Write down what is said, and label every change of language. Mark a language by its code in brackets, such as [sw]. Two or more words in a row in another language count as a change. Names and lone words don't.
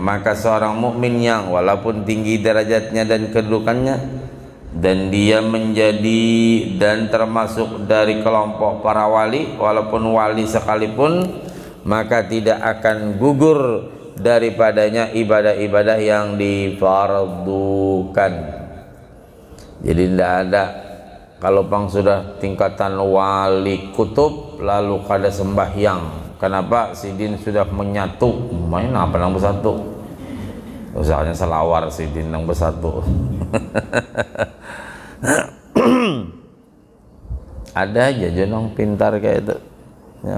[id] Maka seorang mukmin yang walaupun tinggi derajatnya dan kedudukannya, dan dia menjadi dan termasuk dari kelompok para wali, walaupun wali sekalipun, maka tidak akan gugur daripadanya ibadah-ibadah yang difardukan. [bjn] Jadi tidak ada, kalau pang sudah tingkatan wali kutub lalu kada sembahyang, kenapa? Sidin sudah menyatu, main apa nang bersatu, usahanya selawar sidin nang bersatu. Ada aja jenong pintar kayak itu ya.